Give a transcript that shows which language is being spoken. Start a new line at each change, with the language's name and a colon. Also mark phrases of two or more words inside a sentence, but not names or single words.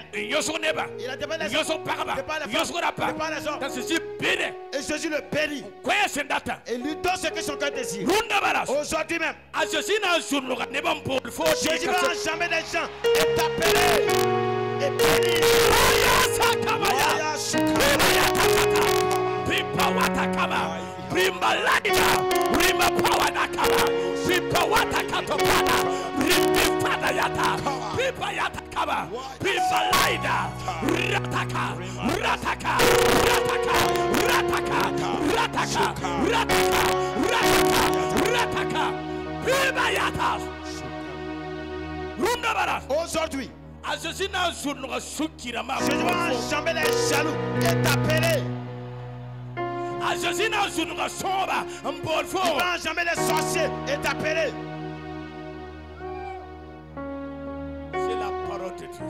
French: Il a demandé les et Jésus le bénit. Et lui donne ce que son cœur désire. Aujourd'hui même, Jésus va enjamber les gens et t'appeler et bénir. Rimba ladida, rimba power nakaba, rimba wata katopana, rimba fada yata, rimba yata kaba, rimba laida, rataka, rataka, rataka, rataka, rataka, rataka, rataka, rataka, rimba yata. Runda baras. Aujourd'hui, Jésus va enjamber les jaloux et t'appeler. Jésus n'a jamais les sorciers et t'appeler. C'est la parole de Dieu.